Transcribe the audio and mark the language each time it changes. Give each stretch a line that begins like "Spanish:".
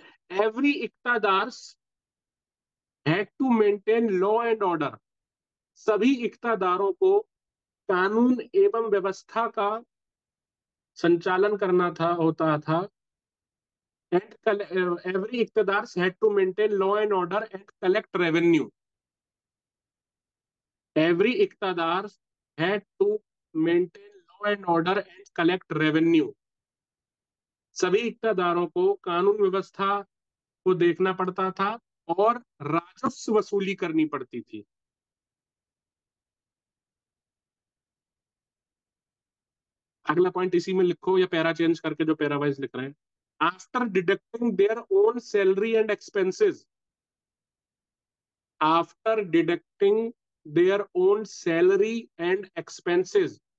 English: every इक्तादार had to maintain law and order,
Hindi: सभी इक्तादारों को कानून एवं व्यवस्था का संचालन करना था, होता था।
English: and every iqtidars had to maintain law and order and collect revenue. Every iqtidars had to maintain law and order and collect revenue.
Hindi: सभी इक्तदारों को कानून व्यवस्था को देखना पड़ता था और राजस्व वसूली करनी पड़ती थी। अगला पॉइंट इसी में लिखो या पैरा चेंज करके जो पैरा वाइज लिख रहे हैं।
English: after deducting their own salary and expenses,
Hindi: after deducting their own salary and expenses,